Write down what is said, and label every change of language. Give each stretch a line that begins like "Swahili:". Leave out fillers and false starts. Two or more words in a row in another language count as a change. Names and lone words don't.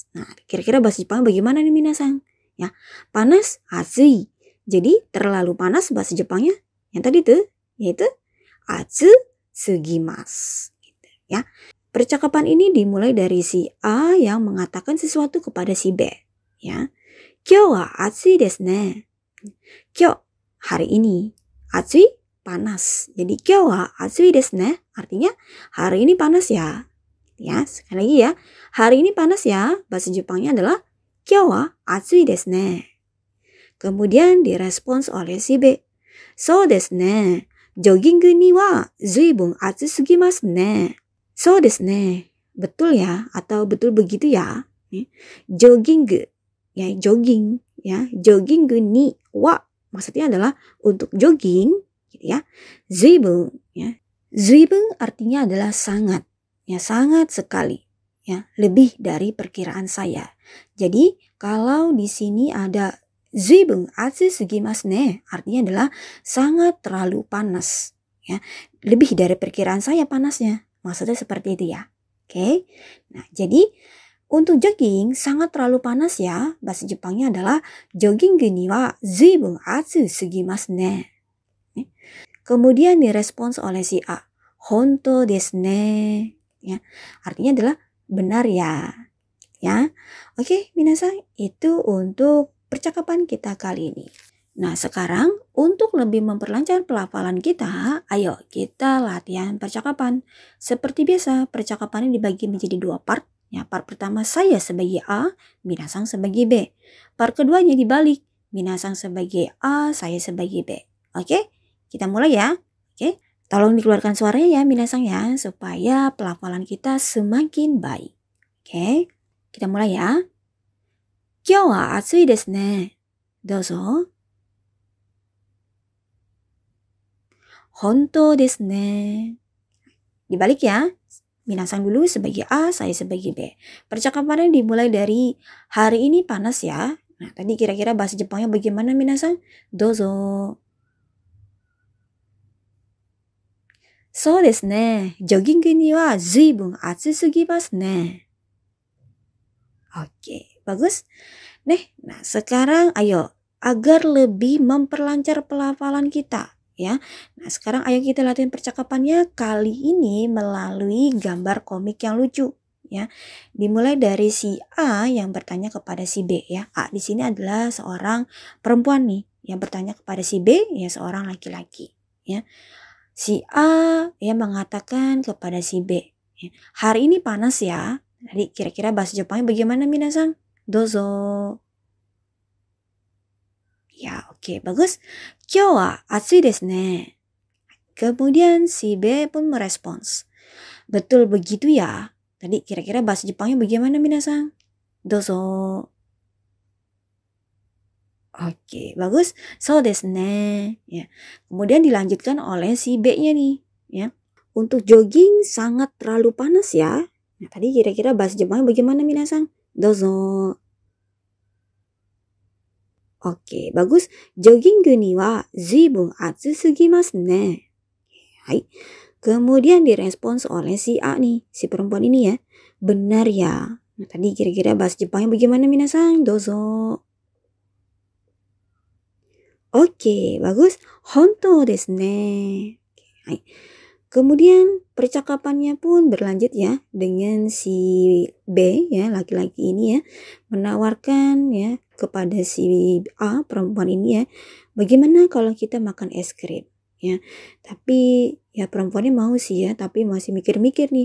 Indonesian: Nah kira-kira bahasa Jepang bagaimana nih minasang? Ya, panas atsui. Jadi terlalu panas bahasa Jepangnya yang tadi tuh yaitu
Japanese: 暑すぎます
Indonesian: gitu ya. Percakapan ini dimulai dari si A yang mengatakan sesuatu kepada si B ya.
Japanese: 今日は暑いですね.
Indonesian: Kyou hari ini, atsui panas. Jadi
Japanese: 今日は暑いですね
Indonesian: artinya hari ini panas ya. Ya, sekali lagi ya. Hari ini panas ya. Bahasa Jepangnya adalah
Japanese: 今日は暑いですね.
Indonesian: Kemudian direspons oleh si B.
Japanese: そうですね. ジョギングには随分暑すぎますね. そうですね.
Indonesian: Betul ya atau betul begitu ya. Jogging ya jogging ya.
Japanese: ジョギングには
Indonesian: maksudnya adalah untuk jogging gitu ya. Zuibun ya. Zuibun artinya adalah sangat ya, sangat sekali ya, lebih dari perkiraan saya. Jadi kalau di sini ada
Japanese: 随分暑すぎますね
Indonesian: artinya adalah sangat terlalu panas ya, lebih dari perkiraan saya panasnya. Maksudnya seperti itu ya. Oke. Nah, jadi untuk jogging sangat terlalu panas ya. Bahasa Jepangnya adalah
Japanese: ジョギングには随分暑すぎますね.
Indonesian: Kemudian direspons oleh si A.
Japanese: 本当ですね.
Indonesian: Ya, artinya adalah benar ya. Ya. Oke, minasang, itu untuk percakapan kita kali ini. Nah, sekarang untuk lebih memperlancar pelafalan kita, ayo kita latihan percakapan. Seperti biasa, percakapan ini dibagi menjadi 2 part. Ya, part pertama saya sebagai A, minasang sebagai B. Part keduanya dibalik, minasang sebagai A, saya sebagai B. Oke, kita mulai ya. Oke, tolong dikeluarkan suaranya ya minasang ya, supaya pelafalan kita semakin baik. Oke, kita mulai ya.
Japanese: 今日は暑いですね. どうぞ。本当ですね.
Indonesian: Dibalik ya. Minasang dulu sebagai A, saya sebagai B. Percakapannya dimulai dari hari ini panas ya. Nah, tadi kira-kira bahasa Jepangnya bagaimana minasang?
Japanese: どうぞ。そうですね. ジョギングには随分暑すぎますね.
Indonesian: Oke, bagus. Nah sekarang ayo agar lebih memperlancar pelafalan kita. Ya, nah sekarang ayo kita latihan percakapannya kali ini melalui gambar komik yang lucu ya. Dimulai dari si A yang bertanya kepada si B ya. A di sini adalah seorang perempuan nih yang bertanya kepada si B ya, seorang laki-laki ya. Si A ya mengatakan kepada si B, ya, hari ini panas ya. Jadi kira-kira bahasa Jepangnya bagaimana minasang? Dozo. Ya, oke, bagus.
Japanese: 今日は暑いですね.
Indonesian: Kemudian si B pun merespons. Betul begitu ya. Tadi kira-kira bahasa Jepangnya bagaimana minasang? Dozo. Oke, bagus.
Japanese: そうですね. Ya.
Indonesian: Kemudian dilanjutkan oleh si B-nya nih, ya. Untuk jogging sangat terlalu panas ya. Nah, tadi kira-kira bahasa Jepangnya bagaimana minasang? Dozo. Oke, bagus.
Japanese: ジョギングには随分暑すぎますね.
Indonesian: Hai. Kemudian direspons oleh si A nih, si perempuan ini ya. Benar ya. Nah, tadi kira-kira bahasa Jepangnya bagaimana minasang? Dozo. Oke, bagus.
Japanese: 本当ですね.
Indonesian: Hai. Kemudian percakapannya pun berlanjut ya dengan si B ya, laki-laki ini ya, menawarkan ya kepada si A, perempuan ini ya, bagaimana kalau kita makan es krim ya. Tapi ya perempuannya mau sih ya, tapi masih mikir-mikir nih.